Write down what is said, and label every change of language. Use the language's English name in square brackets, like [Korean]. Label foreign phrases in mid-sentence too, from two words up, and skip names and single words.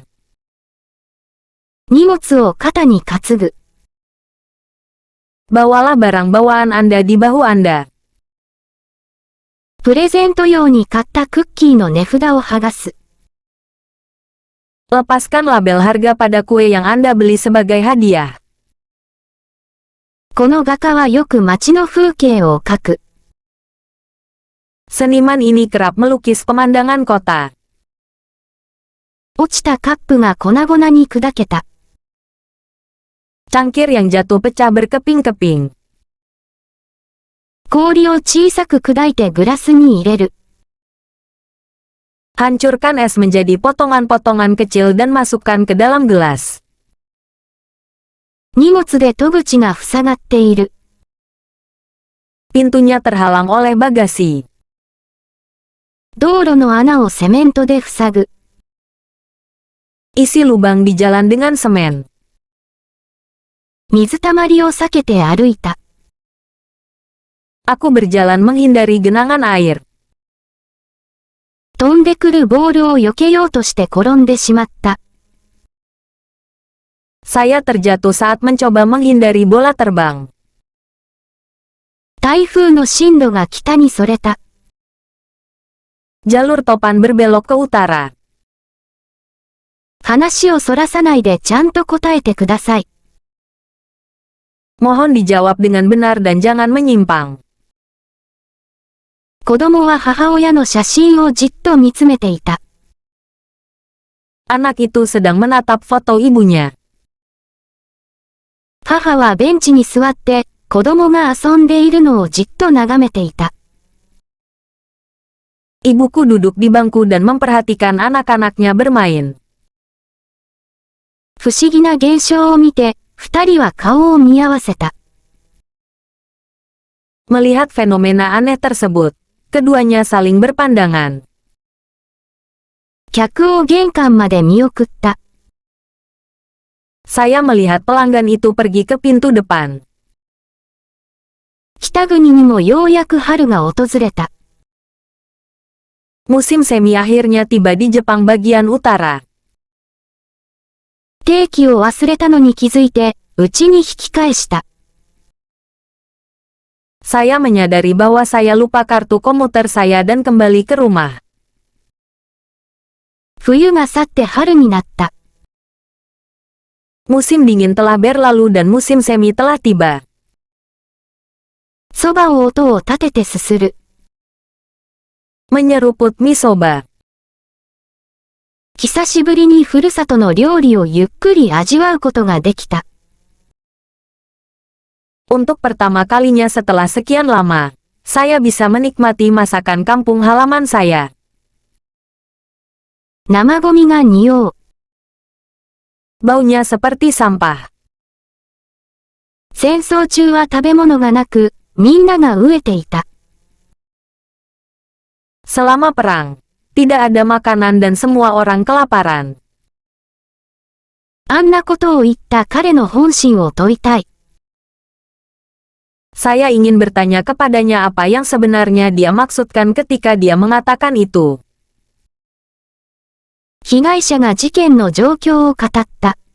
[Japanese] 荷物を肩に担ぐ。 [Indonesian] Bawalah barang bawaan Anda di bahu Anda. [Japanese] プレゼント用に買ったクッキーの値札を剥がす。 [Indonesian] Lepaskan label harga pada kue yang Anda beli sebagai hadiah. [Japanese] この画家はよく街の風景を描く。 [Indonesian] Seniman ini kerap melukis pemandangan kota. [Japanese] 落ちたカップが粉々に砕けた。 [Indonesian] Cangkir yang jatuh pecah berkeping-keping. [Japanese] 氷を小さく砕いてグラスに入れる。 [Indonesian] Hancurkan es menjadi potongan-potongan kecil dan masukkan ke dalam gelas. [Japanese] 荷物で戸口が塞がっている。 [Indonesian] Pintunya terhalang oleh bagasi. [Japanese] 道路の穴をセメントで塞ぐ。 [Indonesian] Isi lubang di jalan dengan semen. [Japanese] 水たまりを避けて歩いた。 [Indonesian] Aku berjalan menghindari genangan air. [Japanese] 飛んでくるボールを避けようとして転んでしまった。 [Indonesian] Saya terjatuh saat mencoba menghindari bola terbang. [Japanese] 台風の進路が北にそれた。 [Indonesian] Jalur topan berbelok ke utara. [Japanese] 話をそらさないでちゃんと答えてください。 [Indonesian] Mohon dijawab dengan benar dan jangan menyimpang. [Japanese] 子供は母親の写真をじっと見つめていた。 [Indonesian] Anak itu sedang menatap foto ibunya. [Japanese] 母はベンチに座って、子供が遊んでいるのをじっと眺めていた。 [Indonesian] Ibuku duduk di bangku dan memperhatikan anak-anaknya bermain. [Japanese] 不思議な現象を見て、二人は顔を見合わせた。 [Indonesian] Melihat fenomena aneh tersebut, keduanya saling berpandangan. [Japanese] 客を玄関まで見送った。 [Indonesian] Saya melihat pelanggan itu pergi ke pintu depan. [Japanese] 北国にもようやく春が訪れた。 [Indonesian] Musim semi akhirnya tiba di Jepang bagian utara. [Japanese] 定期を忘れたのに気づいて、家に引き返した。 [Indonesian] Saya menyadari bahwa saya lupa kartu komuter saya dan kembali ke rumah. [Japanese] 冬が去って春になった。 [Indonesian] Musim dingin telah berlalu dan musim semi telah tiba. [Japanese] そばを音を立ててすする。 [Indonesian] Menyeruput mie soba. [Japanese] 久しぶりにふるさとの料理をゆっくり味わうことができた。 [Indonesian] Untuk pertama kalinya setelah sekian lama, saya bisa menikmati masakan kampung halaman saya. [Japanese] 生ゴミが匂う。 [Indonesian] Baunya seperti sampah. [Japanese] 戦争中は食べ物がなく、みんなが飢えていた。 [Indonesian] Selama perang, tidak ada makanan dan semua orang kelaparan. [Japanese] あんなことを言った彼の本心を問いたい。 [Indonesian] Saya ingin bertanya kepadanya apa yang sebenarnya dia maksudkan ketika dia mengatakan itu. [Japanese] 被害者が事件の状況を語った。